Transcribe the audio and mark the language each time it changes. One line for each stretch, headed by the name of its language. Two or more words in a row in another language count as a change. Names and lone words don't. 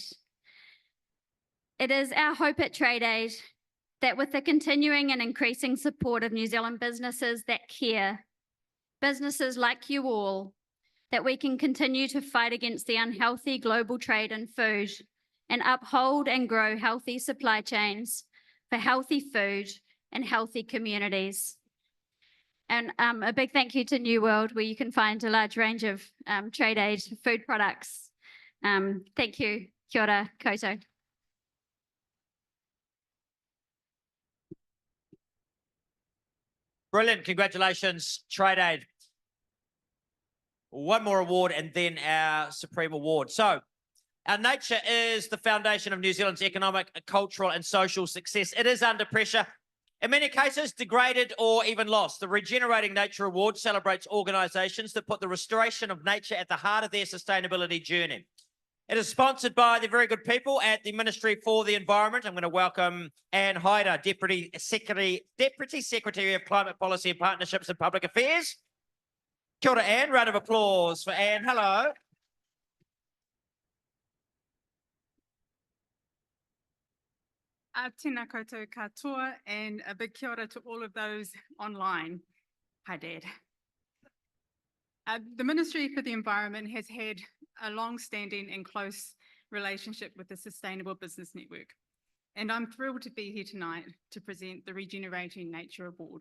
English: It is our hope at Trade Aid that with the continuing and increasing support of New Zealand businesses that care, businesses like you all, that we can continue to fight against the unhealthy global trade in food and uphold and grow healthy supply chains for healthy food and healthy communities. And a big thank you to New World, where you can find a large range of Trade Aid food products. Thank you.
Māori: Kia ora koutou.
English: Brilliant. Congratulations, Trade Aid. One more award and then our Supreme Award. So, our nature is the foundation of New Zealand's economic, cultural and social success. It is under pressure, in many cases degraded or even lost. The Regenerating Nature Award celebrates organisations that put the restoration of nature at the heart of their sustainability journey. It is sponsored by the very good people at the Ministry for the Environment. I'm going to welcome Anne Hyder, Deputy Secretary of Climate Policy and Partnerships and Public Affairs.
Māori: Kia ora, Anne.
English: Round of applause for Anne. Hello.
Māori: Tēnā koutou katoa,
English: and a big
Māori: kia ora
English: to all of those online. Hi, Dad. The Ministry for the Environment has had a long-standing and close relationship with the Sustainable Business Network, and I'm thrilled to be here tonight to present the Regenerating Nature Award.